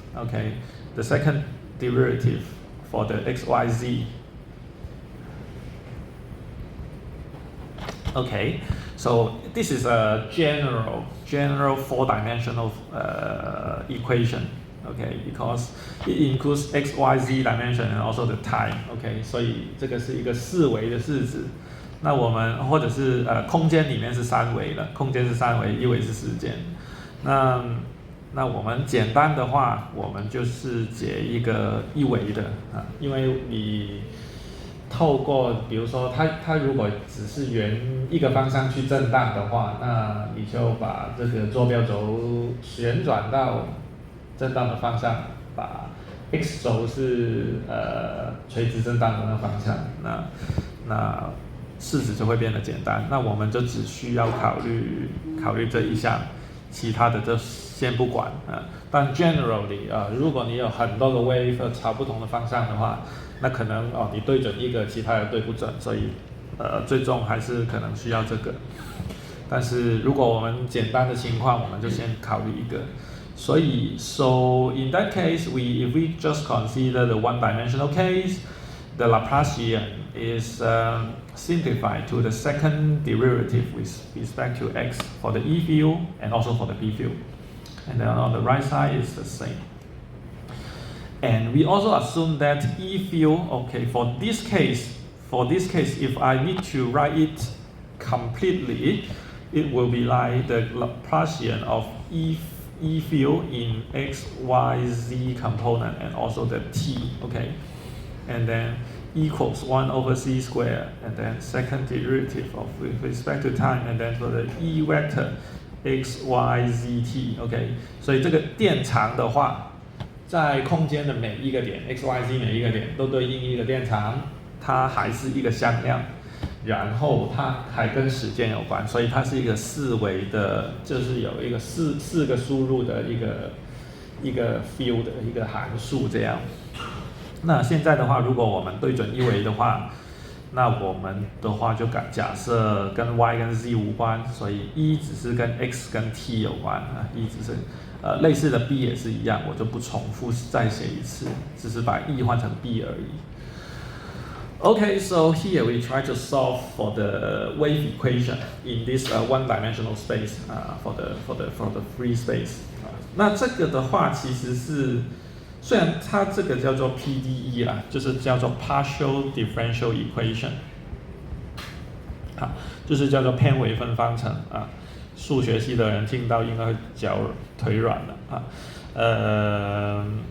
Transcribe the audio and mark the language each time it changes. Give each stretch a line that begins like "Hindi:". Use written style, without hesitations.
English: Okay, the second derivative for the xyz. Okay, so this is a general 4-dimensional equation. Okay, because it includes x, y, z dimension and also the time.
Chinese: Okay, 所以这个是一个4维的式子。那我们或者是空间里面是3维的，空间是3维，1维是时间。那我们简单的话，我们就是解一个1维的因为你透过比如说它如果只是沿一个方向去震荡的话，那你就把这个坐标轴旋转到震荡的方向，把 x 轴是垂直震荡的那个方向，那式子就会变得简单。那我们就只需要考虑这一项，其他的就先不管但 generally 如果你有很多个 wave 朝不同的方向的话，那可能你对准一个，其他的对不准，所以最终还是可能需要这个。但是如果我们简单的情况，我们就先考虑一个。
English: 所以 so in that case, if we just consider the one-dimensional case, the Laplacian is simplified to the second derivative with respect to x for the E field and also for the B field. And then on the right side is the same. And we also assume that E field, okay, for this case, if I need to write it completely, it will be like the Laplacian of E field in x, y, z component and also the t, okay? And then equals 1 over c squared, and then second derivative of with respect to time, and then for the E vector x, y, z, t, okay?
Chinese: 所以这个电场的话，在空间的每一个点 x, y, z 每一个点都对应一个电场，它还是一个向量。然后它还跟时间有关，所以它是一个四维的，就是有一个四个输入的一个 field 的一个函数这样。那现在的话，如果我们对准一维的话，那我们的话就假设跟 y 跟 z 无关，所以 E 只是跟 x 跟 t 有关啊 ，E 只是类似的 b 也是一样，我就不重复再写一次，只是把 E 换成 b 而已。
English: Okay, so here we try to solve for the wave equation in this one-dimensional space for the free space.
Chinese: 那这个的话其实是，虽然它这个叫做 PDE 啦，就是叫做 partial differential equation， 就是叫做偏微分方程啊。数学系的人听到应该会脚腿软了啊。